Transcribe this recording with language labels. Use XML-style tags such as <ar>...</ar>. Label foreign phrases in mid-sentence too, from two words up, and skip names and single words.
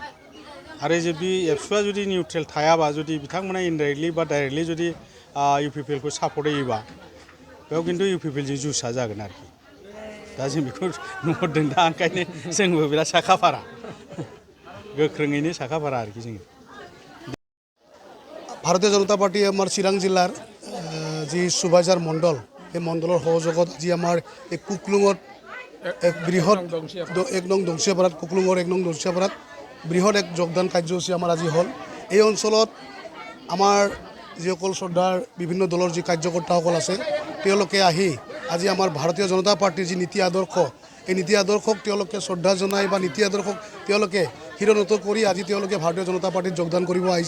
<brx>आरो जुदि एबसुआ जुदि निउट्रेल थायाबा, जुदि बिथांमोना इनडाइरेक्टलि बा डाइरेक्टलि जुदि यूपीपीएलखौ सापर्ट होयोबा बेयाव खिन्थु यूपीपीएलजों जुसा जागोन आरोखि। दा जों बेखौ नुहरदों। दा ओंखायनो जोंबो बिराद साखाफारा, गोख्रोङैनो साखाफारा आरोखि जोङो।</brx> <as>ভারতীয় জনতা পার্টি আমার চিরাং জেলার যি সুবাইজাৰ মণ্ডল, এই মণ্ডলৰ সহযোগত আজি আমাৰ এই কুকলুঙত এক বৃহৎ 1 নং দংচিয়াপাৰাত, কুকলুঙৰ 1 নং দংচিয়াপাৰাত বৃহৎ এক যোগদান কাৰ্যসূচী আমাৰ আজি হ'ল। এই অঞ্চলত আমাৰ যিসকল শ্ৰদ্ধাৰ বিভিন্ন দলৰ যি কাৰ্যকৰ্তাসকল আছে, তেওঁলোকে আহি আজি আমাৰ ভাৰতীয় জনতা পাৰ্টিৰ যি নীতি আদৰ্শ, এই নীতি আদৰ্শক তেওঁলোকে শ্ৰদ্ধা জনাই বা নীতি আদৰ্শক তেওঁলোকে শিৰোনত কৰি আজি তেওঁলোকে ভাৰতীয় জনতা পাৰ্টিত যোগদান কৰিব আহিছে।</as>